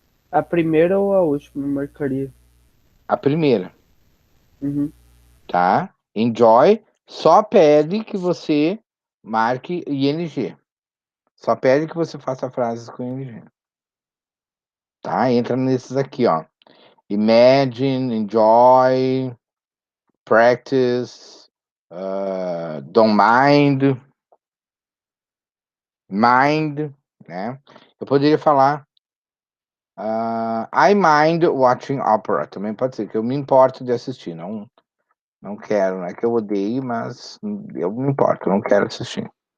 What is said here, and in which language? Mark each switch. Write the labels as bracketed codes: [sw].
[pt] A primeira ou a última marcaria? A primeira, Uhum. tá? Enjoy só pede que você marque ING. Só pede que você faça frases com ING. Tá? Entra nesses aqui, ó. Imagine, enjoy, practice, don't mind, mind, né? Eu poderia falar [en] I mind watching opera. [pt] Também pode ser que eu me importo de assistir. Não quero, não é que eu odeio, mas eu me importo, não quero assistir.